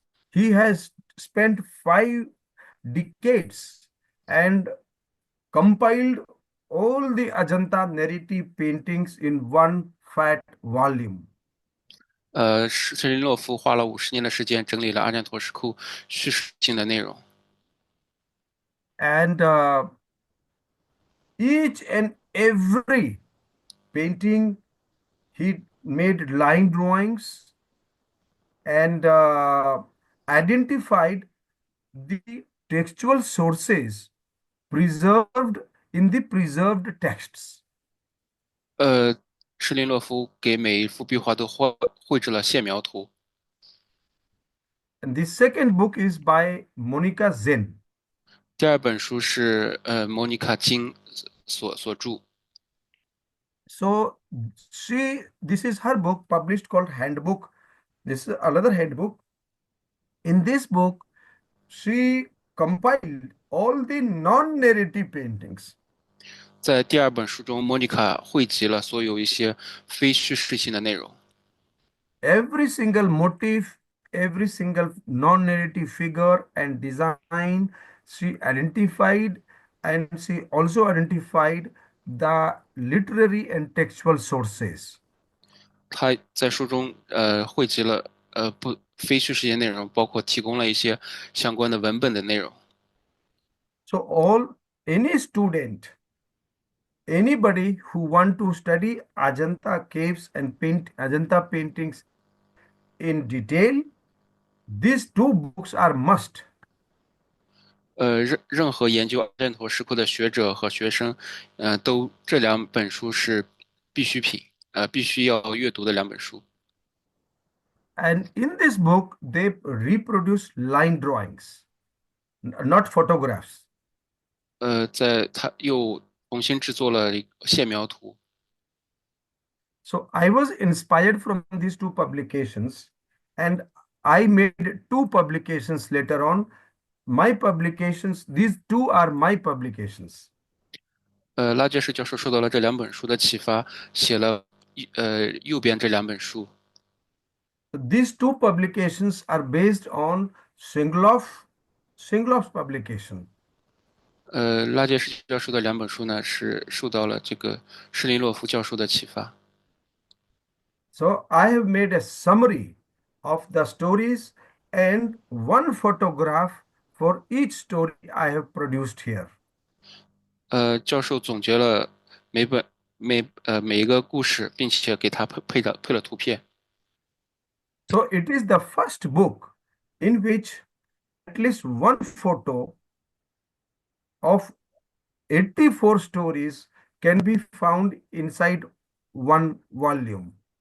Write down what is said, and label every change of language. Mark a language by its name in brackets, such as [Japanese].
[English] He has spent 5 decades and compiled all the Ajanta narrative paintings in one fat volume. [Chinese] 施林洛夫花了50年的时间整理了阿占陀石窟叙事性的内容。 [English] And each and every painting, he made line drawings and identified the textual sources preserved in the preserved texts. [Chinese] 施林洛夫给每一幅壁画都绘制了线描图。 [English] And the second book is by Monica Zen. [Chinese] 第二本书是莫妮卡金所著。 [English] So this is her book published called Handbook. This is another handbook. In this book, she compiled all the non-narrative paintings. [Chinese] 在第二本书中，莫妮卡汇集了所有一些非叙事性的内容。 [English] Every single motif, every single non-narrative figure and design, she identified, and she also identified the literary and textual sources. [Chinese] 他在书中汇集了不非叙事性内容，包括提供了一些相关的文本的内容。 [English] So any student, anybody who want to study Ajanta caves and paint Ajanta paintings in detail, these 2 books are must. [Chinese] 任何研究阿占陀石窟的学者和学生，都这2本书是必需品，必须要阅读的2本书。 [English] And in this book, they reproduce line drawings, not photographs. [Chinese] 他又重新制作了线描图。 [English] So I was inspired from these 2 publications, and I made 2 publications later on. My publications, these 2 are my publications. [Chinese] 拉杰什教授受到了这2本书的启发，写了右边这2本书。 [English] These 2 publications are based on Singlov's publication. [Chinese] 拉杰什教授的2本书呢，是受到了这个施林洛夫教授的启发。 [English] So I have made a summary of the stories and 1 photograph for each story I have produced here. [Chinese] 教授总结了每一个故事，并且给他配了图片。 [English] So it is the first book in which at least 1 photo of 84 stories can be found inside 1 volume.